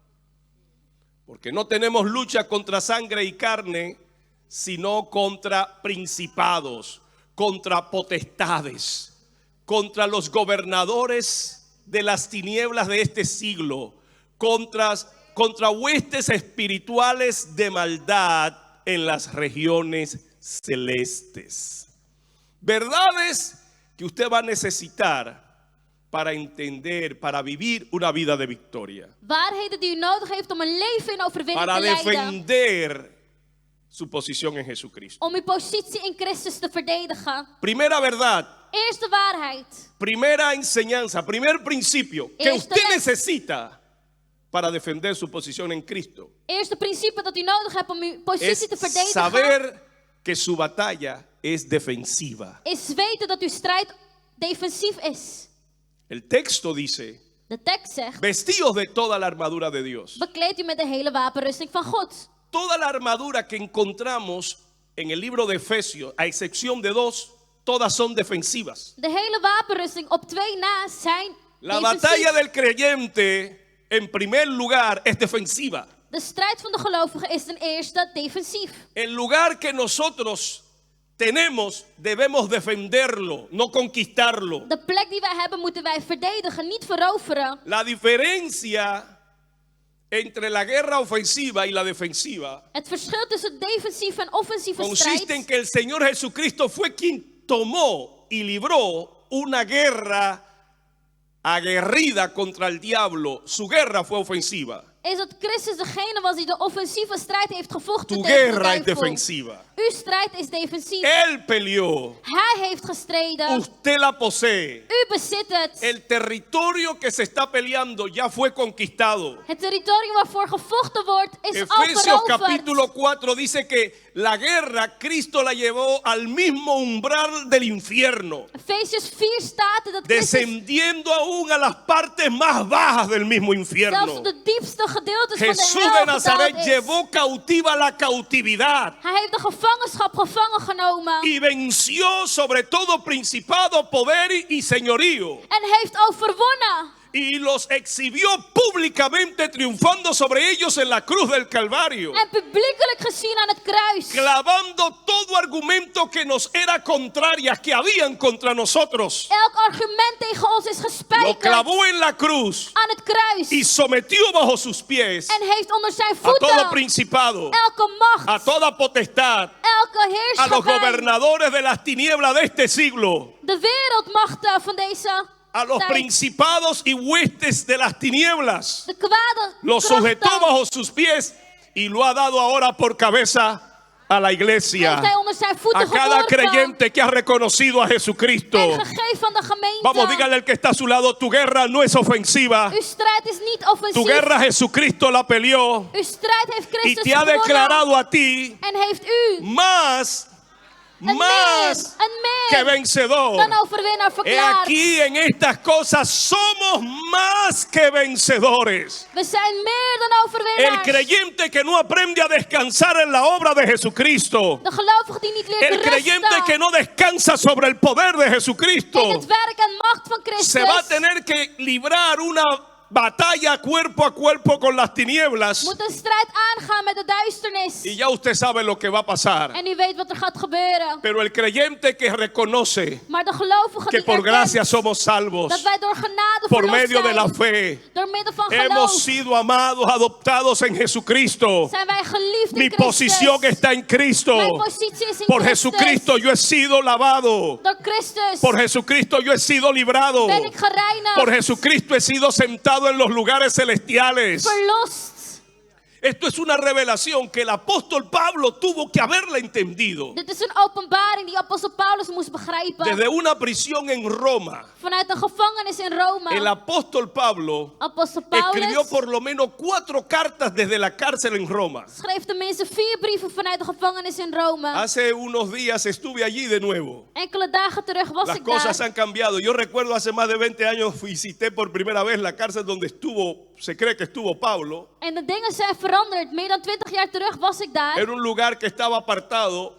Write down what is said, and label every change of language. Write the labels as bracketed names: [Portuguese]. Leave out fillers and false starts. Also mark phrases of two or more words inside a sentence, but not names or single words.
[Spanish] Porque no tenemos lucha contra sangre y carne, sino contra principados, contra potestades, contra los gobernadores de las tinieblas de este siglo, contra huestes espirituales de maldad en las regiones celestes. Verdades que usted va a necesitar para entender, para vivir una vida de victoria, [Dutch] Waarheden die u nodig heeft om een leven in overwinning [Spanish] para [Dutch] te leiden. [Spanish] defender su posición en Jesucristo. [Dutch] Om uw positie in Christus te verdedigen. [Spanish] Primera verdad, [Dutch] Eerste waarheid. [Spanish] primera enseñanza, primer principio que [Dutch] Eerste [Spanish] usted [Dutch] les. [Spanish] necesita para defender su posición en Cristo [Dutch] Eerste principe dat u nodig hebt om uw positie [Spanish] es [Dutch] te verdedigen. [Spanish] saber que su batalla es defensiva. [Dutch] Is weten dat uw strijd defensief is. [Spanish] El texto dice: [Dutch] De tekst zegt, [Spanish] vestíos de toda la armadura de Dios. [Dutch] bekleed u met de hele wapenrusting van God. [Spanish] Toda la armadura que encontramos en el libro de Efesios, a excepción de dos, todas son defensivas. [Dutch] De hele wapenrusting op 2 na zijn [Spanish] La [Dutch] defensief. [Spanish] batalla del creyente, en primer lugar, es defensiva. [Dutch] De strijd van de gelovigen is ten eerste defensief. [Spanish] El lugar que nosotros tenemos, debemos defenderlo, no conquistarlo. [Dutch] De plek die wij hebben moeten wij verdedigen, niet veroveren. [Spanish] La diferencia entre la guerra ofensiva y la defensiva [Dutch] Het verschil tussen defensief en offensieve [Spanish] consiste en [Dutch] strijd [Spanish] que el Señor Jesucristo fue quien tomó y libró una guerra aguerrida contra el diablo. Su guerra fue ofensiva. [Dutch] is dat Christus degene was die de offensieve strijd heeft gevochten [Spanish] Tu [Dutch] tegen de [Spanish] guerra es [Dutch] duivel. [Spanish] defensiva. [Dutch] Uw strijd is defensief. [Spanish] Él peleó, [Dutch] Hij heeft gestreden. [Spanish] usted la posee. [Dutch] U bezit het. [Spanish] El territorio que se está peleando ya fue conquistado. [Dutch] Het territorium waarvoor gevochten wordt is al [Spanish] Efesios [Dutch] veroverd. [Spanish] capítulo 4 dice que la guerra Cristo la llevó al mismo umbral del infierno, [Dutch] Efesiërs 4 staat dat Christus [Spanish] descendiendo aún a las partes más bajas del mismo [Dutch] zelfs [Spanish] infierno. [Dutch] op de diepste gedeeltes van [Spanish] Jesús [Dutch] de [Spanish] de [Dutch] hel [Spanish] Nazaret [Dutch] gedaald is. [Spanish] llevó cautiva la cautividad [Dutch] Hij heeft de gevangenschap gevangen genomen. [Spanish] y venció sobre todo principado, poder y señorío. [Dutch] En heeft overwonnen. [Spanish] Y los exhibió públicamente, triunfando sobre ellos en la cruz del Calvario, [Dutch] En publiekelijk gezien aan het kruis. [Spanish] clavando todo argumento que nos era contraria, que habían contra nosotros. [Dutch] Elk argument tegen ons is [Spanish] Lo [Dutch] gespijkerd [Spanish] clavó en la cruz [Dutch] aan het kruis. [Spanish] y sometió bajo sus pies [Dutch] En heeft onder zijn [Spanish] a todo [Dutch] voeten [Spanish] principado, [Dutch] elke [Spanish] a [Dutch] macht, [Spanish] toda potestad, [Dutch] elke [Spanish] a los [Dutch] heerschappij, [Spanish] gobernadores de las tinieblas de este siglo, [Dutch] de wereldmachten van deze [Spanish] a los [Dutch] tijd. [Spanish] principados y huestes de las tinieblas. [Dutch] De kwade [Spanish] Lo sujetó [Dutch] krachten [Spanish] bajo sus pies y lo ha dado ahora por cabeza a la iglesia, [Dutch] heeft hij onder zijn voeten [Spanish] a cada [Dutch] geworpen [Spanish] creyente que ha reconocido a Jesucristo. [Dutch] en gegeven aan de gemeente. [Spanish] Vamos, dígale al que está a su lado: tu guerra no es ofensiva, [Dutch] Uw strijd is niet [Spanish] tu [Dutch] offensief. [Spanish] guerra Jesucristo la peleó [Dutch] Uw strijd heeft [Spanish] y [Dutch] Christus [Spanish] te ha [Dutch] gewonnen. [Spanish] declarado a ti [Dutch] En heeft u [Spanish] más [Dutch] een [Spanish] que [Dutch] meer [Spanish] vencedor. [Dutch] dan overwinnaar [Spanish] He [Dutch] verklaard. [Spanish] aquí, en estas cosas somos más que vencedores. [Dutch] We zijn meer dan [Spanish] El [Dutch] overwinnaars. [Spanish] creyente que no aprende a descansar en la obra de Jesucristo, [Dutch] De gelovige die niet leert [Spanish] el creyente [Dutch] rusten [Spanish] que no descansa sobre el poder de [Dutch] in [Spanish] Jesucristo, [Dutch] het werk en macht van Christus, [Spanish] se va a tener que librar una batalla cuerpo a cuerpo con las tinieblas. [Dutch] moet een strijd aangaan met de duisternis. [Spanish] Y ya usted sabe lo que va a pasar. [Dutch] En u weet wat er gaat gebeuren. [Spanish] Pero el creyente que reconoce [Dutch] Maar de gelovige [Spanish] que [Dutch] die [Spanish] por [Dutch] erkent [Spanish] gracia somos salvos, [Dutch] dat wij door genade [Spanish] por [Dutch] verlost [Spanish] medio de la [Dutch] zijn. [Spanish] fe, [Dutch] Door middel van [Spanish] hemos [Dutch] geloof [Spanish] sido amados, adoptados en Jesucristo. [Dutch] zijn wij geliefd [Spanish] Mi [Dutch] in Christus. [Spanish] posición está en Cristo. [Dutch] Mijn positie is in [Spanish] Por [Dutch] Christus. [Spanish] Jesucristo yo he sido lavado. [Dutch] Door Christus [Spanish] Por Jesucristo yo he sido librado. [Dutch] ben ik gereinigd. [Spanish] Por Jesucristo he sido sentado en los lugares celestiales. [Dutch] Verlost. [Spanish] Esto es una revelación que el apóstol Pablo tuvo que haberla entendido. [Dutch] Dit is een openbaring die apostel Paulus moest begrijpen. [Spanish] Desde una prisión en Roma, [Dutch] Vanuit een gevangenis in Rome. [Spanish] el apóstol Pablo [Dutch] Apostel [Spanish] escribió [Dutch] Paulus [Spanish] por lo menos 4 cartas desde la cárcel en Roma. [Dutch] schreef tenminste 4 brieven vanuit de gevangenis in Rome. [Spanish] Hace unos días estuve allí de nuevo. [Dutch] Enkele dagen terug was [Spanish] Las [Dutch] ik [Spanish] cosas [Dutch] daar. [Spanish] han cambiado. Yo recuerdo hace más de 20 años visité por primera vez la cárcel donde se cree que estuvo Pablo. [Dutch] En de dingen zijn veranderd. Meer dan 20 jaar terug was ik daar. [Spanish] Era un lugar que estaba apartado.